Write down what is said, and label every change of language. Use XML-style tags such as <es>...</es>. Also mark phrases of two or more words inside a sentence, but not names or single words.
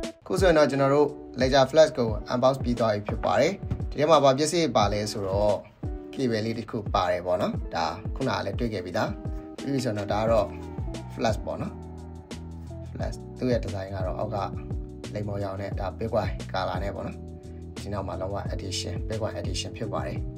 <my>ခုဆိုရင်တော့ကျွန်တော်တို့ ledger flash ကို unbox ပြီးသွားပြီဖြစ်ပါတယ်ဒီထဲမှာဘာပစ္စည်းပါလဲဆိုတော့ cable လေးတစ်ခုပါတယ်ပေါ့နော်ဒါခုနကလည်းတွေ့ခဲ့ပြီသားပြီးပြီဆိုတော့ဒါကတော့ flash ပေါ့နော် flash သူ့ရဲ့ design ကတော့အောက်ကလိမ်မော်ရောင်နဲ့ဒါ</my> <en>background color</en> <my>နဲ့ပေါ့နော်ဒီနောက်မှာလုံးဝ</my> <en>edition background edition</en> <my>ဖြစ်ပါတယ်</my>